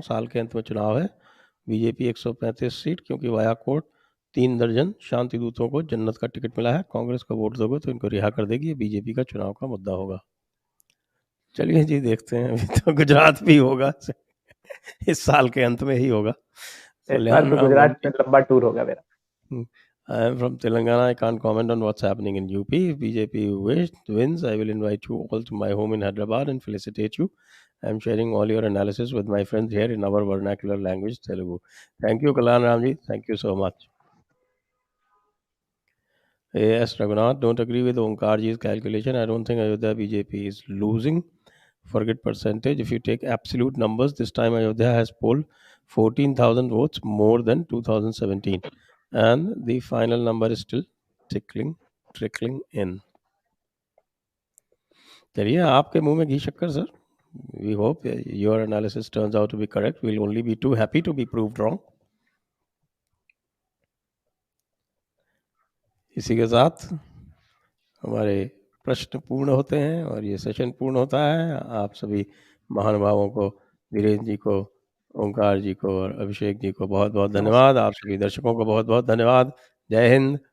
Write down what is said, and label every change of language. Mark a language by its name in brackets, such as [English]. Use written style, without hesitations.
[Hindi] साल के अंत में चुनाव है, बीजेपी 135 सीट, क्योंकि वाया कोर्ट 3 दर्जन शांति दूतों को जन्नत का टिकट मिला है। कांग्रेस को वोट दोगे तो इनको रिहा कर देगी, ये बीजेपी का चुनाव का मुद्दा होगा। चलिए जी, देखते हैं, अभी तो गुजरात भी होगा इस साल के अंत में ही होगा। इस बार तो गुजरात में लंबा टूर होगा मेरा। [English] I am from Telangana. I can't comment on what's happening in UP. If BJP wins, I will invite you all to my home in Hyderabad and felicitate you. I am sharing all your analysis with my friends here in our vernacular language, Telugu. Thank you, Kalan Ramji. Thank you so much. Yes, Raghunath, don't agree with Omkarji's calculation. I don't think Ayodhya BJP is losing. Forget percentage. If you take absolute numbers, this time Ayodhya has polled 14,000 votes more than 2017. And the final number is still trickling in. [Hindi] चलिए, आपके मुंह में घी शक्कर sir. [English] We hope your analysis turns out to be correct. We'll only be too happy to be proved wrong. [Hindi] इसी के साथ हमारे प्रश्न पूर्ण होते हैं और ये सेशन पूर्ण होता है। आप सभी महानुभावों को, वीरेंद्र जी को, ओंकार जी को और अभिषेक जी को बहुत बहुत धन्यवाद। आप सभी दर्शकों को बहुत बहुत धन्यवाद। जय हिंद,